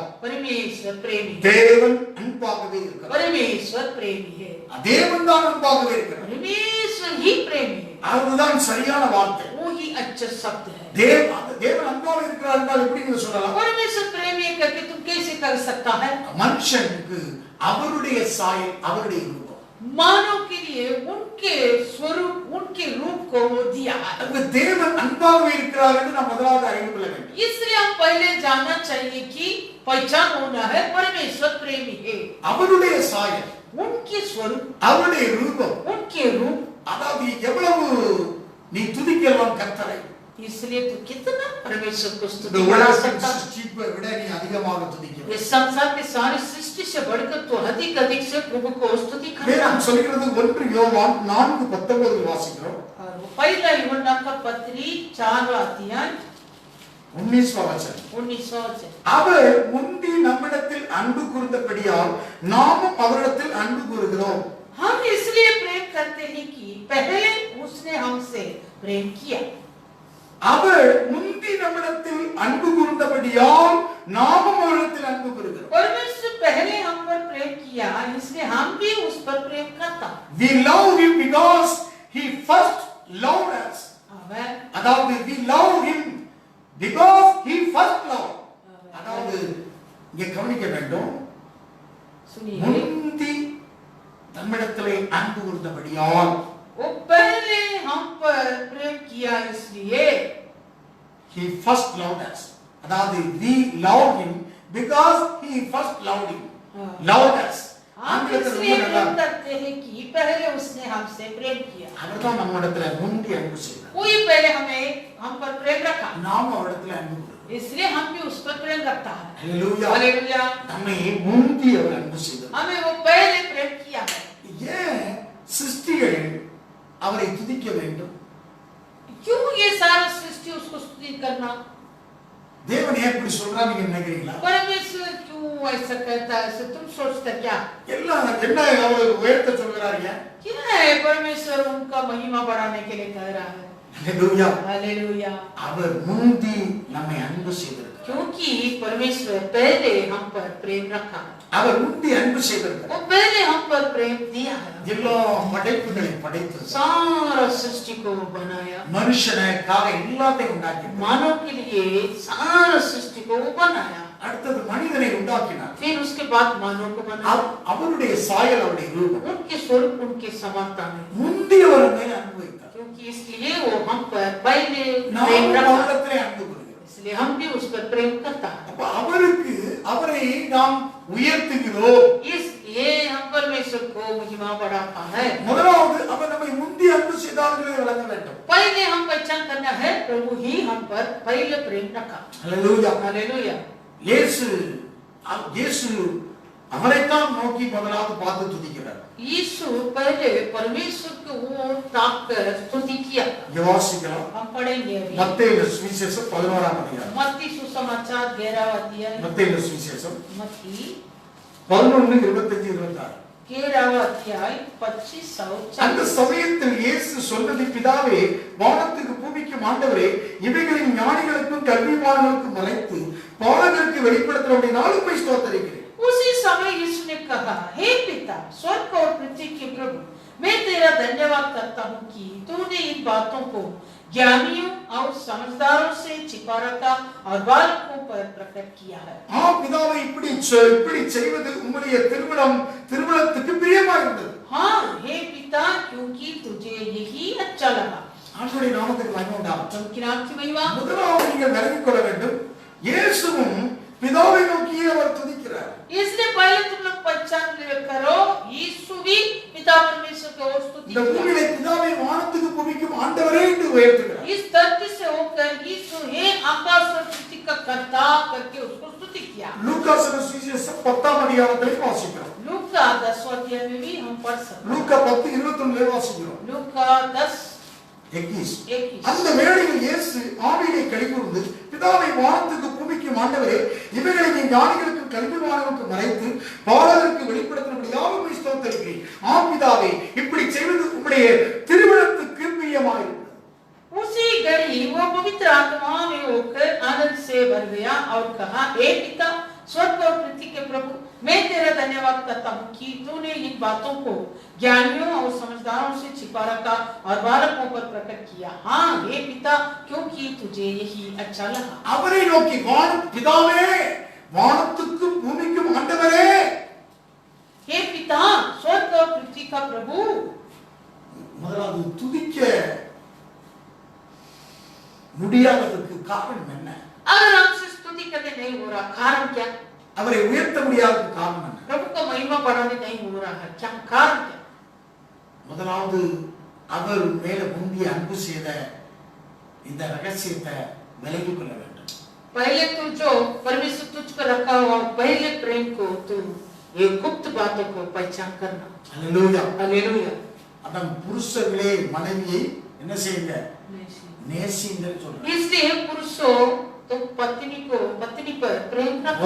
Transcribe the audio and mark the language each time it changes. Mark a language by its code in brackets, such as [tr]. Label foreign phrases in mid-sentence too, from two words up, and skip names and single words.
[hi] परमेश्वर प्रेमी है। [ta] தேவன் அன்பாகவே இருக்கிறார். [hi] परमेश्वर प्रेमी है। [ta] தேவன் தான் அன்பாகவே இருக்கிறார். [hi] परमेश्वर ही प्रेमी है। [ta] அதுதான் சரியான வார்த்தை. [hi] वो ही अच्छा शब्द है। [ta] தேவன் அன்பாக இருக்கிறார் என்றால் எப்படி நீங்க சொல்லலாம்? [hi] परमेश्वर प्रेमी है करके तुम कैसे कर सकता है? [ta] மனுஷனுக்கு அவருடைய சாயல், அவருடைய ரூபம். [hi] मानव के लिए उनके स्वरूप, उनके रूप को वो दिया है। [ta] அந்த தேவன் அன்பாகவே இருக்கிறார் என்று நாம் முதலாவது அறிந்து கொள்ள வேண்டும். [hi] इसलिए हम पहले जानना चाहिए कि पहचान होना है परमेश्वर प्रेमी है। [ta] அவருடைய சாயல், [hi] उनके स्वरूप, [ta] அவருடைய ரூபம், [hi] उनके रूप, [ta] அதாவது எவ்வளவு நீ துதிக்கலாம் கர்த்தரை, [hi] इसलिए तो कितना परमेश्वर को [ta] இந்த [hi] स्तुति बढ़ा [ta] உலகத்தின் [hi] सकता है। [ta] சிருஷ்டிப்பை விட நீ அதிகமாக துதிக்கலாம். [hi] इस संसार के सारी सृष्टि से बढ़कर तो अधिक से प्रभु को स्तुति करना। [ta] வேதம் சொல்கிறது 1 யோவான் 4:19 வாசிக்கிறோம். [hi] और वो पहला यूहन्ना का पत्री 4वां अध्याय [ta] 19 வசனம். [hi] 19वां वचन। [ta] அவர் முந்தி நம்மிடத்தில் அன்பு கூர்ந்தபடியால் நாமும் அவரிடத்தில் அன்பு கூறுகிறோம். [hi] हम इसलिए प्रेम करते हैं कि पहले उसने हमसे प्रेम किया। [ta] அவர் முந்தி நம்மிடத்தில் அன்பு கூர்ந்தபடியால் நாமும் அவரிடத்தில் அன்பு கூறுகிறோம். [hi] परमेश्वर पहले हम पर प्रेम किया, इसलिए हम भी उस पर प्रेम करता। [en] We love him because he first loved us. [hi] आमेन। [en] அதாவது we love him because he first loved. [ta] அதாவது இங்கே கவனிக்க வேண்டும், [hi] सुनिए, [ta] முந்தி நம்மிடத்திலே அன்பு கூர்ந்தபடியால் [hi] वो पहले हम पर प्रेम किया इसलिए [en] he first loved us. அதாவது we loved him because he first loved him. Loved us. [hi] हम इसलिए प्रेम करते हैं कि पहले उसने हमसे प्रेम किया. [ta] அவர்தான் நம்மிடத்திலே முந்தி அன்பு செய்தார். [hi] कोई पहले हम पर प्रेम रखा. [ta] நாம் அவரிடத்திலே அன்பு கூறுகிறோம். [hi] इसलिए हम भी उस पर प्रेम करता है. हालेलुया. हालेलुया. [ta] நம்மை முந்தி அவர் அன்பு செய்தார். [hi] हमें वो पहले प्रेम किया है. [ta] ஏன் சிருஷ்டிகள் அவரை துதிக்க வேண்டும்? [hi] क्यों ये सारा सृष्टि उसको स्तुति करना? [ta] தேவன் ஏன் இப்படி சொல்றான்னு நீங்க நினைக்கிறீங்களா? [hi] परमेश्वर क्यों ऐसा कहता है? ऐसे तुम सोचते क्या? [ta] எல்லாம் என்ன அவர் உயர்த்த சொல்றாருங்க? [hi] क्या है परमेश्वर उनका महिमा बढ़ाने के लिए कह रहा है? हालेलुया. हालेलुया. [ta] அவர் முந்தி நம்மை அன்பு செய்திருக்கிறார். [hi] क्योंकि परमेश्वर पहले हम पर प्रेम रखा. [ta] அவர் முந்தி அன்பு செய்திருக்கிறார். [hi] वो पहले हम पर प्रेम दिया है. [ta] எல்லா படைப்புகளையும் படைத்து [hi] सारा सृष्टि को बनाया. [ta] மனுஷனுக்காக எல்லாத்தையும் உண்டாக்கினார். [hi] मानव के लिए सारा सृष्टि को वो बनाया. [ta] அடுத்தது மனிதனை உண்டாக்கினார். [hi] फिर उसके बाद मानव को बनाया. [ta] அவருடைய சாயல் அவருடைய ரூபம். [hi] उनके स्वरूप उनके समानता में. [ta] முந்தி அவர் மேல் அன்பு வைத்தார். [hi] क्योंकि इसलिए वो हम पर पहले [ta] நாம் [hi] प्रेम रखा. [ta] அவரிடத்திலே அன்பு கூறுகிறோம். [hi] इसलिए हम भी उस पर प्रेम करता है. [ta] அப்ப அவரை நாம் உயர்த்துகிறோம். [hi] इसलिए हम परमेश्वर को महिमा बढ़ाता है. [ta] முதலாவது அவர் நம்மை முந்தி அன்பு செய்தார்களை விளங்க வேண்டும். [hi] पहले हम पहचान करना है प्रभु ही हम पर पहले प्रेम रखा. हालेलुया. हालेलुया. [ta] இயேசு அவரைத்தான் நோக்கி முதலாவது பார்த்து துதிக்கிறார். [hi] यीशु पहले परमेश्वर को ओर ताककर स्तुति किया. [ta] யோவாசிக்கலாம். [hi] हम पढ़ेंगे अभी. [ta] மத்தேயு சுவிசேஷம் 11ஆம் அதிகாரம். [hi] मत्ती सुसमाचार 11वां अध्याय. [ta] மத்தேயு சுவிசேஷம் [hi] मत्ती 11:25-26. 11वां अध्याय 25 [ta] அந்த சமயத்தில் இயேசு சொன்னது, பிதாவே, வானத்துக்கு பூமிக்கும் ஆண்டவரே, இவைகளின் ஞானிகளுக்கும் கல்விமான்களுக்கும் மறைத்து பாலகருக்கு வெளிப்படுத்துறபடியால் உம்மை ஸ்தோத்திரிக்கிறேன். [hi] उसी समय यीशु ने कहा, हे पिता, स्वर्ग और पृथ्वी के प्रभु, मैं तेरा धन्यवाद करता हूँ कि तूने इन बातों को ज्ञानियों और समझदारों से छिपा रखा और बालकों पर प्रकट किया है. [ta] பிதாவை இப்படி செய்வது உம்முடைய திருவுளத்துக்கு பிரியமாயிருந்தது. [hi] हाँ, हे पिता, क्योंकि तुझे यही अच्छा लगा. [ta] ஆண்டவருடைய நாமத்துக்கு மகிமை உண்டாகட்டும். [hi] उनके नाम की महिमा. [ta] முதலாவது நீங்கள் விளங்கிக் கொள்ள வேண்டும், இயேசுவும் பிதாவை நோக்கியே அவர் துதிக்கிறார். [hi] इसलिए पहले तुम लोग पहचान करो, यीशु भी पिता परमेश्वर की ओर स्तुति [ta] இந்த [hi] किया. [ta] பூமியிலே பிதாவை வானத்துக்கு பூமிக்கும் ஆண்டவரே என்று உயர்த்துகிறார். [hi] इस धरती से होकर यीशु हे आकाश और पृथ्वी का कर्ता करके उसको स्तुति किया. [ta] லூக்கா சுவிசேஷம் 10ஆம் அதிகாரத்தை வாசிக்கிறோம். [hi] लूका 10वां अध्याय में भी हम पढ़ सकते हैं. [ta] லூக்கா 10:21 வாசிக்கிறோம். [hi] लूका 10:21. [ta] அந்த வேளையில் இயேசு ஆவியிலே களிகூர்ந்து, பிதாவை வானத்துக்கு பூமிக்கும் ஆண்டவரே, இவைகளை நீ ஞானிகளுக்கும் கல்விமான்களுக்கும் மறைத்து பாலகருக்கு வெளிப்படுத்தினபடியால் உம்மை ஸ்தோத்திரிக்கிறேன். பிதாவே, இப்படி செய்வது உம்முடைய திருவுளத்துக்கு பிரியமாயிருக்கிறது. [hi] उसी घड़ी वो पवित्र आत्मा में होकर आनंद से भर गया और कहा, हे पिता, स्वर्ग और पृथ्वी के प्रभु, मैं तेरा धन्यवाद करता हूँ कि तूने इन बातों को ज्ञानियों और समझदारों से छिपा रखा और बालकों पर प्रकट किया. हाँ, हे पिता, क्योंकि तुझे यही अच्छा लगा. [ta] அவரை நோக்கி, பிதாவே, வானத்துக்கும் பூமிக்கும் ஆண்டவரே. [hi] हे पिता, स्वर्ग और पृथ्वी का प्रभु. [ta] முதலாவது துதிக்க முடியாததற்கு காரணம் என்ன? [hi] अगर हमसे स्तुति करने नहीं हो रहा, कारण क्या? [ta] அவரை உயர்த்த முடியாத காரணம் என்ன? [hi] प्रभु का महिमा बढ़ाने नहीं हो रहा है, क्या कारण क्या? [ta] முதலாவது அவர் மேல முந்தி அன்பு செய்த இந்த ரகசியத்தை விலகிக் கொள்ள வேண்டும். [hi] पहले तू जो परमेश्वर तुझको रखा हुआ पहले प्रेम को तू ये गुप्त बातों को पहचान करना. हालेलुया. हालेलुया. [ta] அதான் புருஷர்களே மனைவியை என்ன செய்யுங்க? நேசிங்கன்னு சொல்றாங்க. [hi] इसलिए पुरुषों तो पत्नी पर प्रेम रखो.